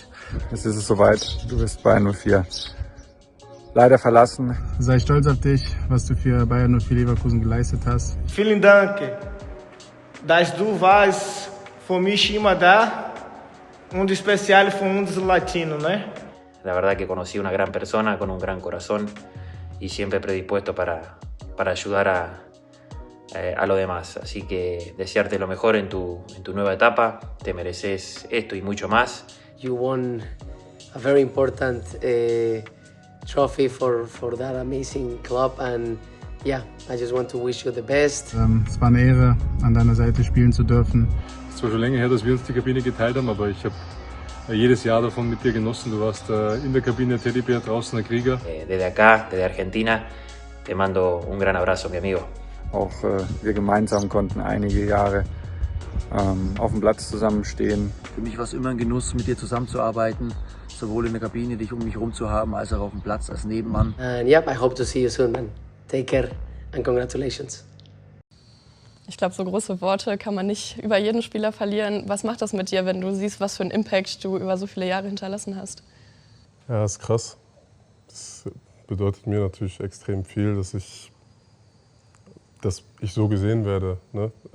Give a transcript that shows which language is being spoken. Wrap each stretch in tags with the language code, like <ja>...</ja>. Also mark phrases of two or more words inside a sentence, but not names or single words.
<de>Jetzt ist es soweit, du bist Bayern 04. Leider verlassen. Sei stolz auf dich, was du für Bayern 04 Leverkusen geleistet hast. Vielen Dank, dass du warst für mich immer da und speziell für uns Latinos, ne?</de> <es>La verdad que conocí una gran persona con un gran corazón y siempre predispuesto para ayudar a lo demás. Así que desearte lo mejor en tu nueva etapa. Te mereces esto y mucho más.</es> <en>You won a very important trophy for that amazing club, and yeah, I just want to wish you the best.</en> <de>Es war eine Ehre, an deiner Seite spielen zu dürfen. Es ist zwar schon länger her, dass wir uns die Kabine geteilt haben, aber ich habe jedes Jahr davon mit dir genossen. Du warst in der Kabine Teddybär, draußen der Krieger.</de> <es>Desde acá, desde Argentina, te mando un gran abrazo, mi amigo.</es> <de>Auch wir gemeinsam konnten einige Jahre auf dem Platz zusammenstehen. Für mich war es immer ein Genuss, mit dir zusammenzuarbeiten, sowohl in der Kabine, dich um mich herum zu haben, als auch auf dem Platz als Nebenmann.</de> <en>And yeah, I hope to see you soon, man. Take care and congratulations.</en> <de>Ich glaube, so große Worte kann man nicht über jeden Spieler verlieren. Was macht das mit dir, wenn du siehst, was für einen Impact du über so viele Jahre hinterlassen hast? Ja, das ist krass. Das bedeutet mir natürlich extrem viel, dass ich so gesehen werde, ne?</de>